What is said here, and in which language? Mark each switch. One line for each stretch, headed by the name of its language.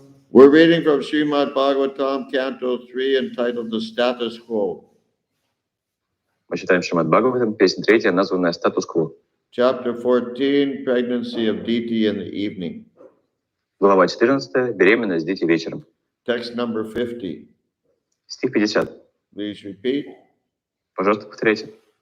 English: We're reading from Srimad Bhagavatam, Canto 3, entitled The Status Quo.
Russian: Мы читаем Шримад Бхагаватам, песня 3, названная «Статус-кво».
English: Chapter 14, Pregnancy of Diti in the Evening.
Russian: Глава 14, беременность дети вечером.
English: Text number 50.
Russian: Стих 50.
English: Please repeat.
Russian: Пожалуйста, повторяйте.